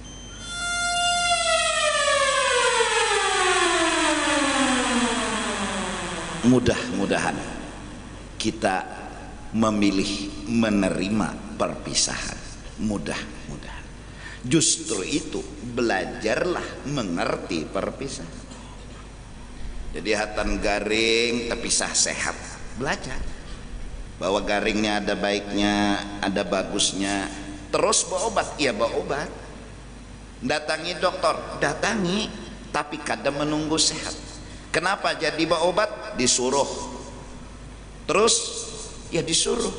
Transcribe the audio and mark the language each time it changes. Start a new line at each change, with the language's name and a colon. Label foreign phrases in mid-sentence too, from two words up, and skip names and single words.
Indonesian: Mudah-mudahan kita memilih menerima perpisahan. Mudah-mudahan. Justru itu belajarlah mengerti perpisahan.
Banjar: Jadi hatan garing terpisah sehat, belajar bahwa garingnya ada baiknya, ada bagusnya.
Indonesian: Terus bawa obat, iya bawa obat. Datangi dokter, datangi, tapi kada menunggu sehat. Kenapa jadi bawa obat? Disuruh. Terus ya disuruh.